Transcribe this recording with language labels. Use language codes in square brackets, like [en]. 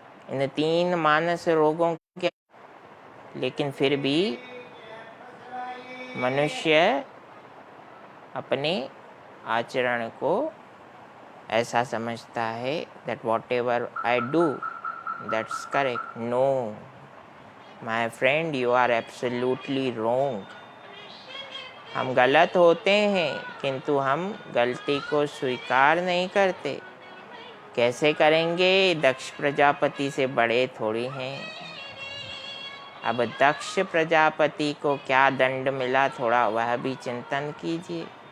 [hi] इन 3 मानस रोगों के, लेकिन फिर भी मनुष्य अपने आचरण को ऐसा समझता है [en] that whatever I do that's correct. No, my friend, you are absolutely wrong. [hi] हम गलत होते हैं किंतु हम गलती को स्वीकार नहीं करते। कैसे करेंगे? दक्ष प्रजापति से बड़े थोड़ी हैं। अब दक्ष प्रजापति को क्या दंड मिला, थोड़ा वह भी चिंतन कीजिए।